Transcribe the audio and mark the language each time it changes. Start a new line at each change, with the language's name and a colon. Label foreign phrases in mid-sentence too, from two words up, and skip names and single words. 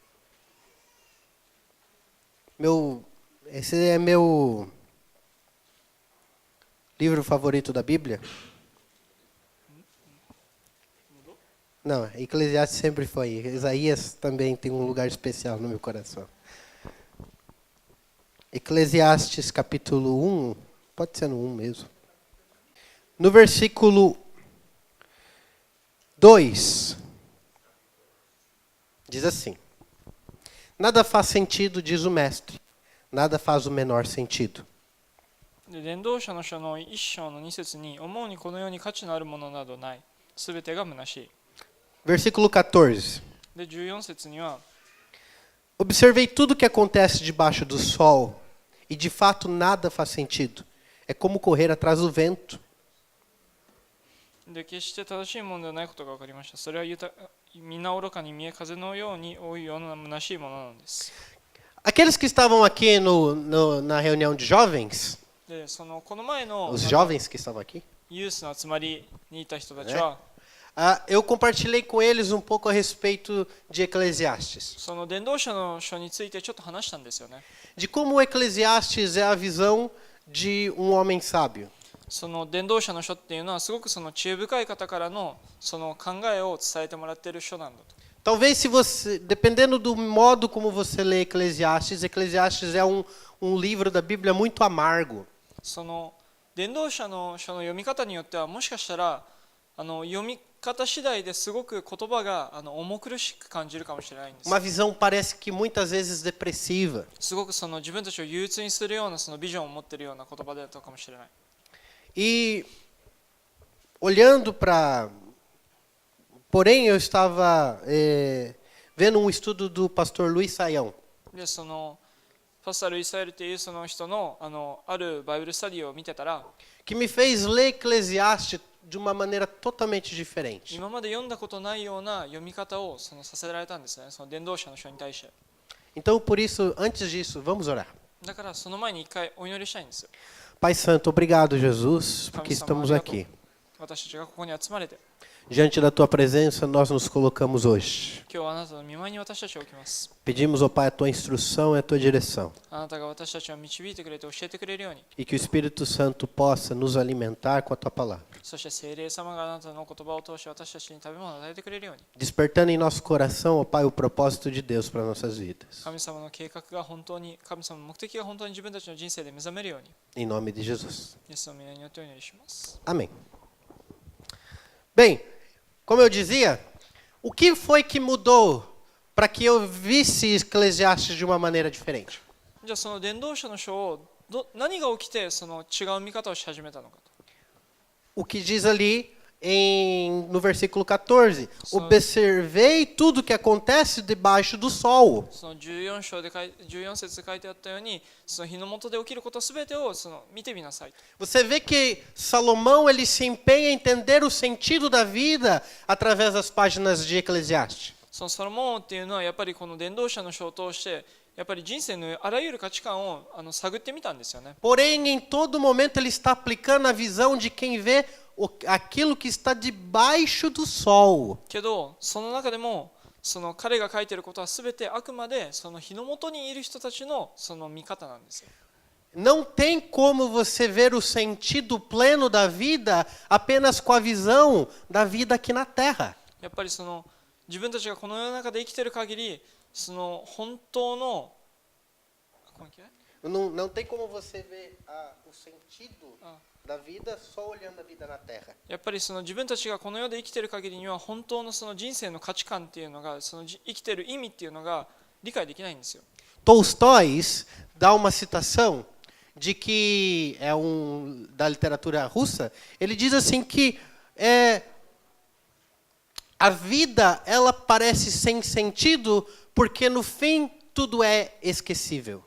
Portuguese: Esse é meu livro favorito da Bíblia. Não, Eclesiastes sempre foi. Isaías também tem um lugar especial no meu coração. Eclesiastes capítulo 1, pode ser no 1 mesmo. No versículo 2, diz assim: Nada faz sentido, diz o mestre. Nada faz o menor sentido.
Japanese: で伝道者の書の1章の2節に、思うにこの世に価値のあるものなどない。すべてが虚しい。
Portuguese: Versículo 14.
Japanese: で14節には、
Portuguese: Observei tudo o que acontece debaixo do sol, e de fato nada faz sentido. É como correr atrás do vento.
Japanese: で決して正しいものではないことが分かりました。それは皆愚かに見え風のように多いような虚しいものなのです。
Portuguese: Aqueles que estavam aqui na reunião de jovens,
Japanese: でそのこの前の
Portuguese: os jovens que estavam aqui,
Japanese: ユースの集まりにいた人たちは、
Portuguese: eu compartilhei com eles um pouco a respeito de Eclesiastes.
Japanese: その伝道者の書についてちょっと話したんですよね。
Portuguese: De como Eclesiastes é a visão de um homem sábio.
Japanese: その伝道者の書っていうのはすごくその知恵深い方からのその考えを伝えてもらっている書なんだと。
Portuguese: Talvez se você, dependendo do modo como você lê Eclesiastes, Eclesiastes é um livro da Bíblia muito amargo.
Japanese: その伝道者の書の読み方によってはもしかしたら読み方次第ですごく言葉が重苦しく感じるかもしれないんです。
Portuguese: Uma visão parece que muitas vezes depressiva.
Japanese: すごく自分たちを憂鬱にするようなビジョンを持っているような言葉だったかもしれない。
Portuguese: E olhando para... Porém, eu estava vendo um estudo do pastor Luiz Saião.
Japanese: でパスタル・イスラエルというその人のあるバイブルスタディを見てたら、
Portuguese: Que me fez ler Eclesiastes de uma maneira totalmente diferente.
Japanese: 今まで読んだことないような読み方をさせられたんですね、その伝道者の人に対して。
Portuguese: Então, por isso, antes disso, vamos orar.
Japanese: だからその前に一回お祈りしたいんですよ。
Portuguese: Pai Santo, obrigado, Jesus, porque estamos aqui.
Japanese: 私たちがここに集まれて、
Portuguese: Diante da Tua presença, nós nos colocamos hoje.
Japanese: 今日はあなたの御前に私たちを置きます。
Portuguese: Pedimos, ó Pai, a Tua instrução e a Tua direção.
Japanese: あなたが私たちを導いてくれて教えてくれるように、
Portuguese: E que o Espírito Santo possa nos alimentar com a Tua palavra.
Japanese: そして聖霊様があなたの言葉を通して私たちに食べ物を与えてくれるように、
Portuguese: Despertando em nosso coração, ó Pai, o propósito de Deus para nossas vidas.
Japanese: 神様の計画が本当に、神様の目的が本当に自分たちの人生で目覚めるように、
Portuguese: Em nome de Jesus.
Japanese: イエスの皆によってお祈りします。
Portuguese: Amém. Bem, como eu dizia, o que foi que mudou para que eu visse Eclesiastes de uma maneira diferente?
Japanese: じゃあその伝道者の書を何が起きてその違う見方をし始めたのかと。
Portuguese: O que diz ali no versículo 14: Observei tudo o que acontece debaixo do sol.
Japanese: その14節で書いてあったように、その日の下で起きることすべてを見てみなさい。
Portuguese: Você vê que Salomão ele se empenha em entender o sentido da vida através das páginas de Eclesiastes.
Japanese: そのソロモンっていうのはやっぱりこの伝道者の書を通してやっぱり人生のあらゆる価値観を探ってみたんですよね。
Portuguese: Porém, em todo momento ele está aplicando a visão de quem vê aquilo que está debaixo do sol.
Japanese: けどその中でもその彼が書いていることはすべてあくまでその日の下にいる人たちのその見方なんですよ。
Portuguese: Não tem como você ver o sentido pleno da vida apenas com a visão da vida aqui na terra.
Japanese: やっぱり自分たちがこの世の中で生きている限り、その本当の
Portuguese: Não tem como você ver o sentido da vida só olhando a vida na terra.
Japanese: やっぱり自分たちがこの世で生きている限りには本当のその人生の価値観っていうのが生きている意味っていうのが理解できないんですよ。
Portuguese: Tolstói dá uma citação de que da literatura russa. Ele diz assim que a vida ela parece sem sentido porque no fim tudo é esquecível.